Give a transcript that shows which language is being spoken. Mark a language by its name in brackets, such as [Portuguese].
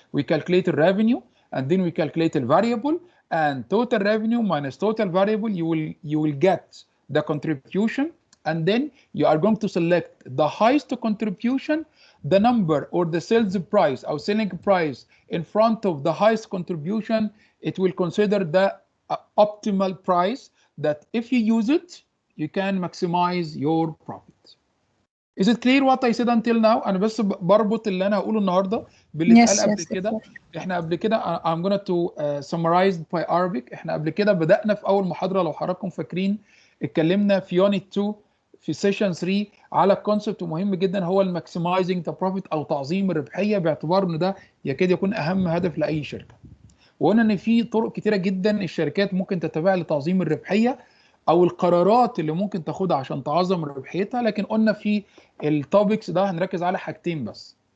[English] We calculate the revenue and then we calculate the variable, and total revenue minus total variable, you will get the contribution, and then you are going to select the highest contribution, the number or the sales price or selling price in front of the highest contribution. It will consider the optimal price that if you use it, you can maximize your profit. Is it clear what I said until now? [Arabic] أنا بس بربط اللي أنا هقوله النهارده باللي اتقال قبل كده. إحنا قبل كده [English] I'm going to summarize by Arabic. [Arabic] إحنا قبل كده بدأنا في أول محاضرة، لو حضراتكم فاكرين، اتكلمنا في يونت 2 في سيشن 3 على كونسبت مهم جدا، هو الماكسمايزنج ذا بروفيت او تعظيم الربحيه، باعتبار ان ده يكاد يكون اهم هدف لاي شركه. وقلنا ان في طرق كتيره جدا الشركات ممكن تتبعها لتعظيم الربحيه، او القرارات اللي ممكن تاخدها عشان تعظم ربحيتها، لكن قلنا في التوبكس ده هنركز على حاجتين بس.